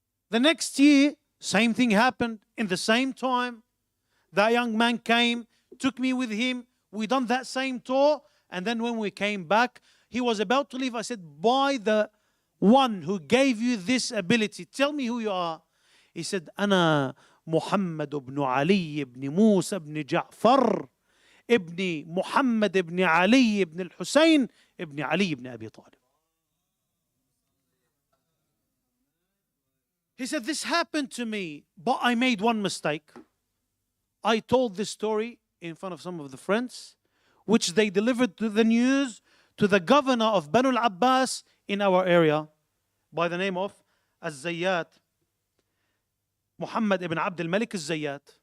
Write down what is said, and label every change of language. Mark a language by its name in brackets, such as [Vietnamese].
[English] The next year, same thing happened. In the same time, that young man came, took me with him. We done that same tour. And then when we came back, he was about to leave. I said, by the one who gave you this ability, tell me who you are. He said, [Arabic] أنا محمد بن علي بن موسى بن جعفر ابن محمد بن علي بن الحسين ابن علي بن أبي طالب. [English] He said, this happened to me, but I made one mistake. I told this story in front of some of the friends, which they delivered to the news to the governor of Banu al-Abbas in our area by the name of Az-Zayyat, Muhammad ibn Abd al-Malik al-Zayyat.